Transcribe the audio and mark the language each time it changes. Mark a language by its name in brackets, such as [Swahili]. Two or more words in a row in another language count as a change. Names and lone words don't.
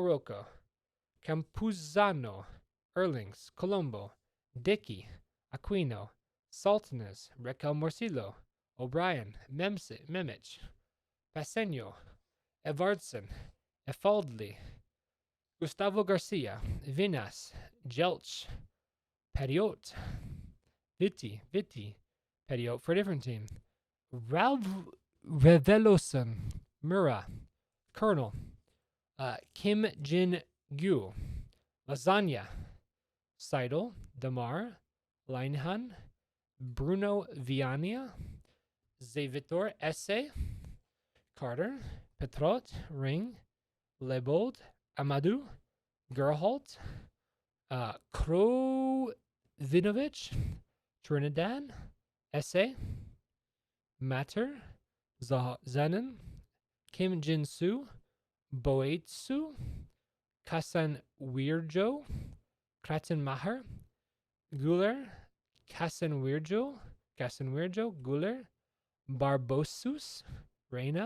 [English] Rocco, Campuzano, Erlings, Colombo, Dickey, Aquino, Saltanes, Raquel Morcillo, O'Brien, Memich, Paseño, Evardson, Efaldli, Gustavo Garcia, Vinas, Jelch, Periot, Vitti, Periot for a different team, Reveloson, Mura, Colonel, Kim Jin Gyu, Lasagna, Seidel, Damar, Leinhan, Bruno Viania, Zevitor Esse, Carter, Petrot, Ring, Lebold, Amadou, Gerholt, Krovinovich, Trinidad, Esse, Matter, Zanen, Kim Jin-soo, Boetsu, Kasan Weirjo, Kraten Maher, Guler, Kasan Weirjo, Guler, Barbosus, Reina,